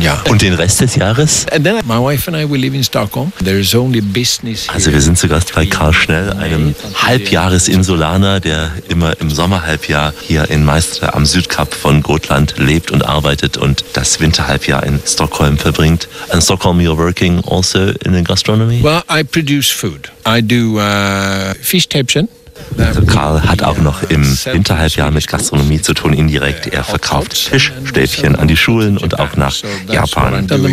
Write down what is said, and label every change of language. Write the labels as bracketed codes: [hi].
[de] Und den Rest des Jahres? Also wir sind zu Gast bei Karl Schnell, einem Halbjahresinsulaner, der immer im Sommerhalbjahr hier in Meistre am Südkap von Gotland lebt und arbeitet und das Winterhalbjahr in Stockholm verbringt. [en] In Stockholm, you're working also in the gastronomy? Well, I produce food. I do Fischstäbchen. [de] Also Karl hat auch noch im Winterhalbjahr mit Gastronomie zu tun, indirekt. Er verkauft Fischstäbchen an die Schulen und auch nach Japan.